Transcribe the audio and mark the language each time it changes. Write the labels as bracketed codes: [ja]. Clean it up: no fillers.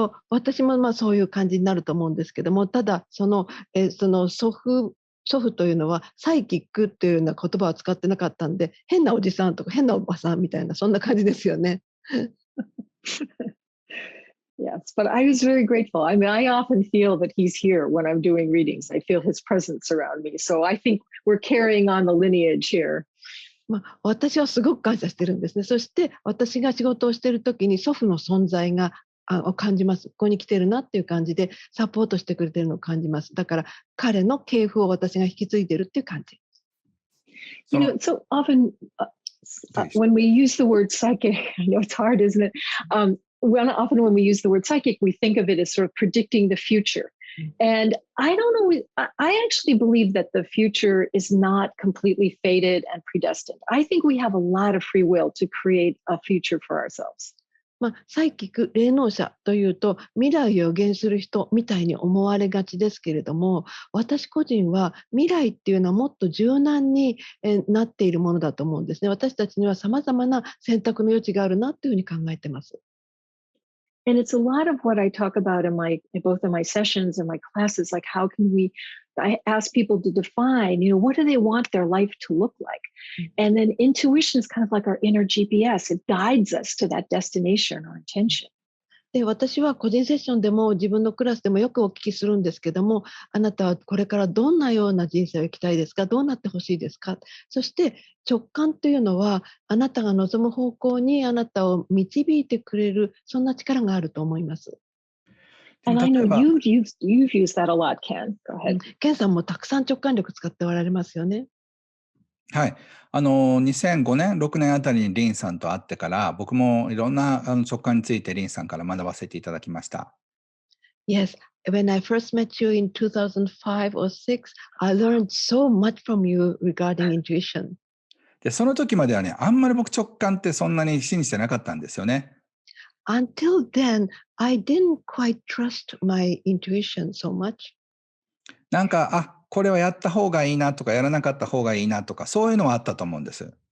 [ja] 私もそういう感じになると思うんですけども、ただ、その祖父というのはサイキックっていうような言葉を使ってなかったんで、変なおじさんとか変なおばさんみたいな、そんな感じですよね。 [en] Yes, but I was very grateful. I mean, I often feel that he's here when I'm doing readings. I feel his presence around me. So I think we're carrying on the lineage here. [ja] 私はすごく感謝してるんですね。そして私が仕事をしている時に祖父の存在がを感じます。ここに来てるなっていう感じでサポートしてくれてるのを感じます。だから彼の系譜を私が引き継いでるっていう感じ。 [en] You know, so often when we use the word psychic, I know it's hard, isn't it? Often when we use the word psychic, we think of it as sort of predicting the future. And I don't know, I actually believe that the future is not completely fated and predestined. I think we have a lot of free will to create a future for ourselves. [ja] サイキック、霊能者というと未来を予言する人みたいに思われがちですけれども、私個人は未来っていうのはもっと柔軟になっているものだと思うんですね。私たちには様々な選択の余地があるなというふうに考えてます。 [en] And it's a lot of what I talk about both in my sessions and my classes. Like, I ask people to define, what do they want their life to look like? And then intuition is kind of like our inner GPS. It guides us to that destination or intention. [ja] で、私は個人セッションでも自分のクラスでもよくお聞きするんですけども、あなたはこれからどんなような人生を生きたいですか？どうなってほしいですか？そして直感というのは、あなたが望む方向にあなたを導いてくれる、そんな力があると思います。 [en] And I know [ja] 例えば、 [en] you've used that a lot, Ken. Go ahead. [ja] ケンさんもたくさん直感力使っておられますよね。はい。 2005年、6年あたりにリンさんと会ってから、僕もいろんな直感についてリンさんから学ばせていただきました。 [en] Yes, when I first met you in 2005 or 6, I learned so much from you regarding intuition. [ja] で、その時まではね、あんまり僕直感ってそんなに信じてなかったんですよね。 [en] Until then, I didn't quite trust my intuition so much. [ja] なんか、これはやった方がいいなとか、やらなかった方がいいなとか、そういうのはあったと思うんです。